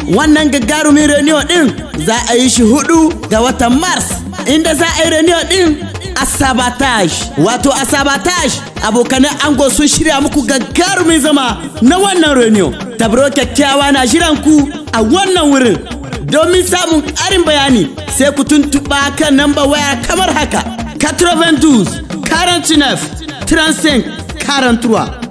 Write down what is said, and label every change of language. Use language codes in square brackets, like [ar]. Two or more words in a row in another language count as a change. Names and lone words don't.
[ha] Wannan gagarumin reunion ɗin za a yi shi hudu ga watan Mars, inda za a yi reunion ɗin a Sabotage. Wato a Sabotage, abokanan ango sun shirya muku gagarumin zama na wannan reunion. Tabro kyakkyawa na jiran ku a wannan wurin. Domin samun ƙarin bayani, sai ku tuntuɓa kan namba waya kamar haka: quatre-vingt-douze, quarante-neuf, trente-cinq, quarante-trois.